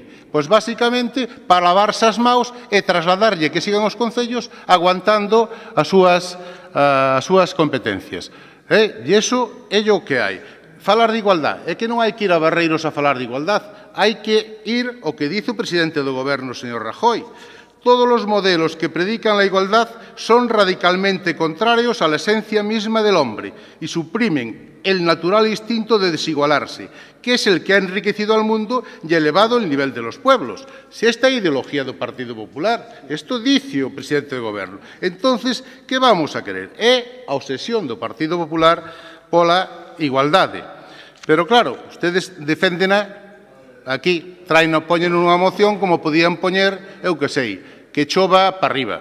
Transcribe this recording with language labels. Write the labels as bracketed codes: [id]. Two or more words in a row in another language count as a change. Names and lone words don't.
[gl] Pois, basicamente, para lavarse as maus e trasladarlle que sigan os concellos aguantando as súas competencias. E iso é o que hai. Falar de igualdade. É que non hai que ir a Barreiros a falar de igualdade. Hai que ir o que dice o presidente do Goberno, señor Rajoy. [es] Todos los modelos que predican la igualdad son radicalmente contrarios a la esencia misma del hombre y suprimen el natural instinto de desigualarse, que es el que ha enriquecido al mundo y elevado el nivel de los pueblos. [gl] Si esta ideología do Partido Popular, isto dice o presidente do Goberno. [es] Entonces, que vamos a querer? [gl] É a obsesión do Partido Popular pola igualdade. Pero, claro, ustedes deféndena. Aquí poñen unha moción como podían poñer, eu que sei, que chova para arriba.